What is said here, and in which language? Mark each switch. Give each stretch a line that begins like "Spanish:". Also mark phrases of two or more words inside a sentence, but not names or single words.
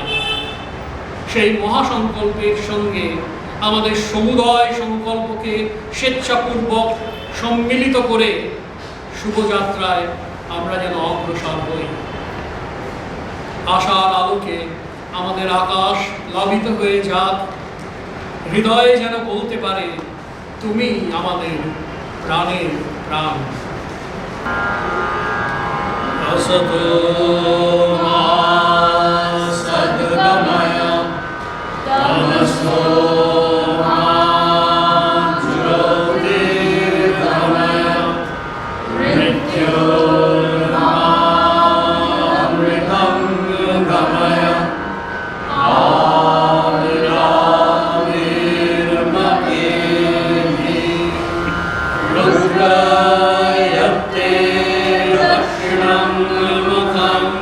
Bangla: সেই মহাসংকল্পের সঙ্গে আমাদের সমুদয় সংকল্পকে স্বেচ্ছাপূর্বক সম্মিলিত করে শুভযাত্রায় আমরা যেন অগ্রসর হই। আশার আলোকে আমাদের আকাশ প্লাবিত হয়ে যাক, হৃদয়ে যেন বলতে পারে তুমি আমাদের প্রাণের প্রাণ।
Sanskrit: असतो मा सद्गमय तमसो मा ज्योतिर्गमय मृत्योर्मामृतं गमय आविराविर्मकेहि रुद्रयत्ते दक्षिणं मुखं